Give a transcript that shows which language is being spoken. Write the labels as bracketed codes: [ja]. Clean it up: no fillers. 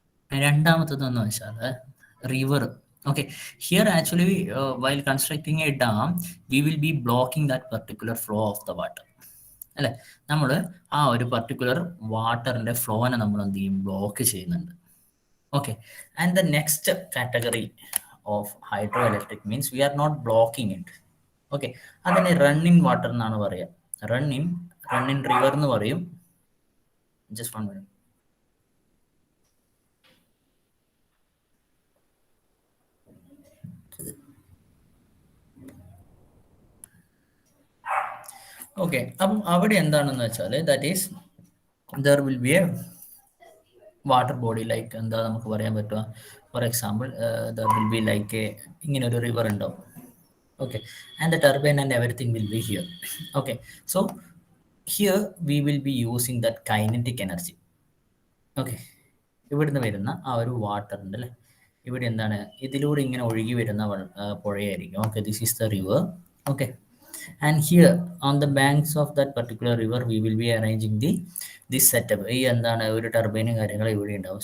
[ml] രണ്ടാമത്തത് എന്ന് വെച്ചാൽ river. [en] Okay, here actually while constructing a dam we will be blocking that particular flow of the water അല്ലെ. [ml] നമ്മൾ ആ ഒരു പർട്ടിക്കുലർ വാട്ടറിന്റെ ഫ്ലോനെ നമ്മൾ എന്ത് ചെയ്യും, ബ്ലോക്ക് ചെയ്യുന്നുണ്ട്. [en] Okay, and the next category of hydroelectric means we are not blocking it. [ml] Okay, അതിനെ run in water എന്നാണ് പറയുക. റൺ ഇൻ റിവർ എന്ന് പറയും. [en] Just 1 minute. [ml] ഓക്കെ, അപ്പം അവിടെ എന്താണെന്ന് വെച്ചാൽ [en] that is there will be a water body like [ml] എന്താ നമുക്ക് പറയാൻ പറ്റുക, [en] for example there will be like [ml] ഇങ്ങനെ ഒരു റിവർ ഉണ്ടാവും. [en] Okay, and the turbine and everything will be here. Okay, so here we will be using that kinetic energy. [ml] Okay, ഇവിടുന്ന് വരുന്ന ആ ഒരു വാട്ടർ ഉണ്ട് അല്ലേ, ഇവിടെ എന്താണ് ഇതിലൂടെ ഇങ്ങനെ ഒഴുകി വരുന്ന പുഴയായിരിക്കും. [en] Okay, this is the river. Okay, and here on the banks of that particular river we will be arranging this setup. [ml] ഈ എന്താണ് ഒരു ടർബൈനും കാര്യങ്ങളും ഇവിടെ ഉണ്ടാവും.